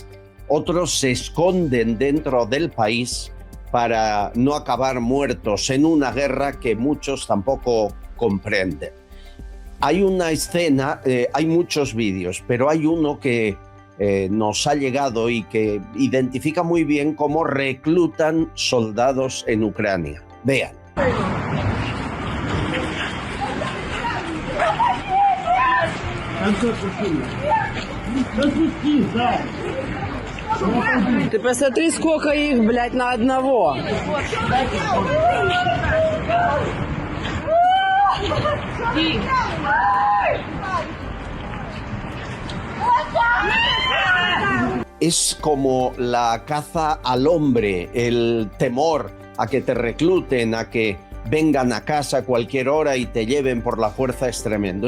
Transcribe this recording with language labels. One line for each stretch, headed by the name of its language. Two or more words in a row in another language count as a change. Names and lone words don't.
Spanish: Otros se esconden dentro del país para no acabar muertos en una guerra que muchos tampoco comprenden. Hay una escena, hay muchos vídeos, pero hay uno que nos ha llegado y que identifica muy bien cómo reclutan soldados en Ucrania. Vean.
Russian: Ты посмотри, сколько их, блядь, на одного.
Spanish: Es como la caza al hombre, el temor a que te recluten, a que vengan a casa a cualquier hora y te lleven por la fuerza es tremendo.